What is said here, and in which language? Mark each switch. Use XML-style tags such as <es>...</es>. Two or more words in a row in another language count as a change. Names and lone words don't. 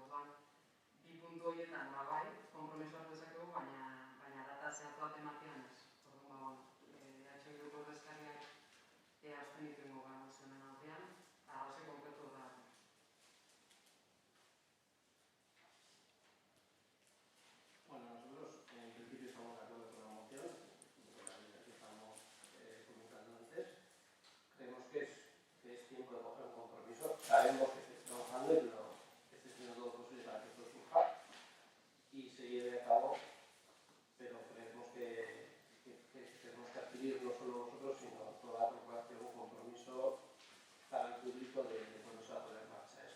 <eu>Orduan, bi puntu horietan konpromisoa hartu dezakegu, baina data zehatz bat ematean ez. Orduan, Bilduko ordezkariak abstenitu egingo gara mozioaren aurrean, eta arrazoi konkretu da.</eu> <es>Bueno, nosotros en principio estamos de acuerdo con la moción, con la línea que estamos comentando antes. Creemos que es tiempo de coger un compromiso. Sabemos que se está trabajando y que esté haciendo todo lo posible para que esto surja y se lleve a cabo, pero creemos que tenemos que adquirir no solo nosotros, sino toda la corporación un compromiso para el público de cuándo se va a poner en marcha esto.</es>